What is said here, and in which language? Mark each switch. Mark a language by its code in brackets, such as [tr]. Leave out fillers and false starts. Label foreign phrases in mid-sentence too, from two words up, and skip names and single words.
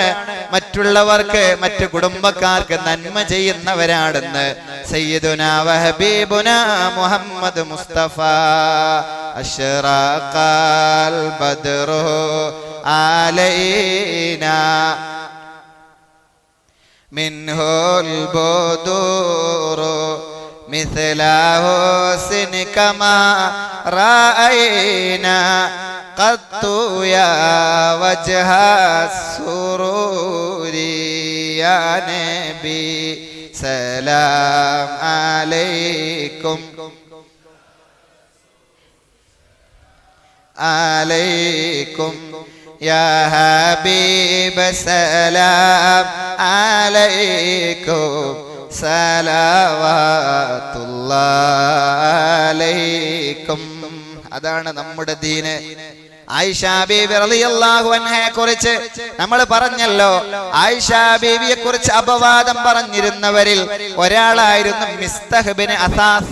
[ml] മറ്റുള്ളവർക്ക്, മറ്റു കുടുംബക്കാർക്ക് നന്മ ചെയ്യുന്നവരാണെന്ന് [ar] سيدنا وحبيبنا [ml] മുഹമ്മദ് മുസ്തഫ. [ar] أشرق البدر علينا منه البدور مثل حسنك ما رأينا قط يا وجه السرور يا نبي سلام عليكم عليكم يا حبيب سلام عليكم സലവാത്തുല്ലാഹി. [ml] അതാണ് നമ്മുടെ ദീന്. ആയിഷ ബീവി [ar] رضي الله عنها [ml] കുറിച്ച് നമ്മൾ പറഞ്ഞല്ലോ. ആയിഷ ബീവിയെ കുറിച്ച് അപവാദം പറഞ്ഞിരുന്നവരിൽ ഒരാളായിരുന്നു മിസ്തഹ് ബിൻ അസാസ്.